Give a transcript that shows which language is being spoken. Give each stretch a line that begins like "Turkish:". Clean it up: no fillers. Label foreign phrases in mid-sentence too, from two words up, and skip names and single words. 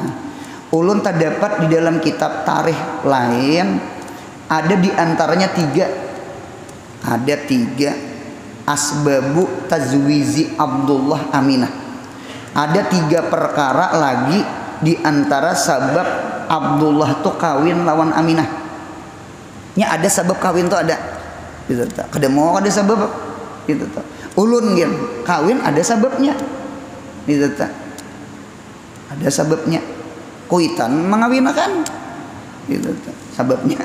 Banjar: Ulun terdapat di dalam kitab tarikh lain, ada diantaranya tiga. Ada tiga
Arabic: أسباب تزويج
Banjar: Abdullah Aminah. Ada tiga perkara lagi di antara sabab Abdullah tuh kawin lawan Aminah. Nya ada sabab kawin tuh ada. Gitu tak. Kada mau ada sabab gitu tak. Ulun gen kawin ada sababnya. Gitu tak. Ada sababnya. Kuitan mengawinakan. Gitu tak. Sababnya.